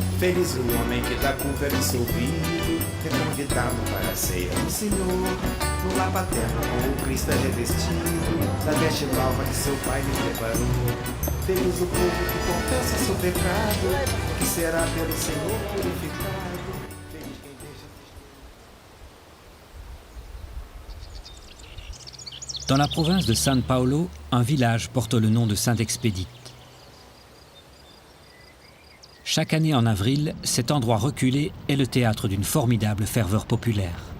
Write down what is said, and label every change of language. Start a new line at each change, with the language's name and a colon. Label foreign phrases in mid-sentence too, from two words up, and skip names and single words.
Portuguese: Feliz o homem que dá culpa absolvido, é convidado para a ceia do Senhor. No lar paterno com o Cristo é revestido, da veste nova que seu Pai lhe preparou. Feliz o povo que confessa seu pecado, que será pelo Senhor purificado. Feliz quem deixa...
French: Dans la province de São Paulo, un village porte le nom de Saint-Expédite. Chaque année en avril, cet endroit reculé est le théâtre d'une formidable ferveur populaire.